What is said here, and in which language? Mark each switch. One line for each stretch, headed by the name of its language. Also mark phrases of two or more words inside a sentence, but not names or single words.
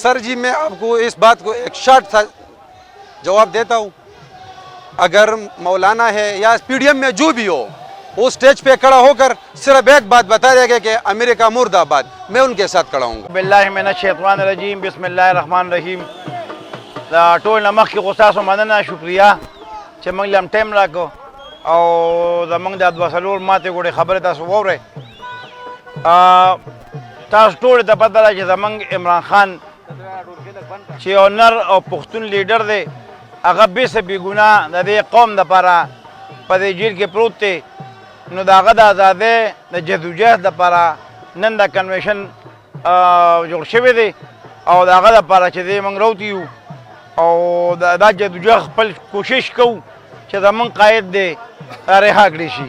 Urdu: سر جی میں آپ کو اس بات کو ایک شارٹ سا جواب دیتا ہوں. اگر مولانا ہے یا پی ڈی ایم میں جو بھی ہو وہ اسٹیج پہ کھڑا ہو کر صرف ایک بات بتا دے گا کہ امریکہ مرد آباد, میں ان کے ساتھ کھڑا ہوں گا.
Arabic: باللہ من الشیطان الرجیم بسم اللہ الرحمن الرحیم.
Pashto: دا ټول نه مخکې خو ستاسو مننه شکریه چې موږ له ټایم راکړو او زموږ د دوه څلور ماتې ګوډې خبرې تاسو واورئ. تاسو ټولو ته پته ده چې زموږ عمران خان چې یو نر او پښتون لیډر دی هغه بېڅه بېګناه د دې قوم دپاره په دې جیل کې پروت دی, نو د هغه د ازادۍ د جدوجہد دپاره نن دا کنوینشن جوړ شوی دی او د هغه دپاره چې دی موږ راوتي یو او دا جدوجہد خپل کوشش کوو چې زموږ قاید دی رها کړی شي.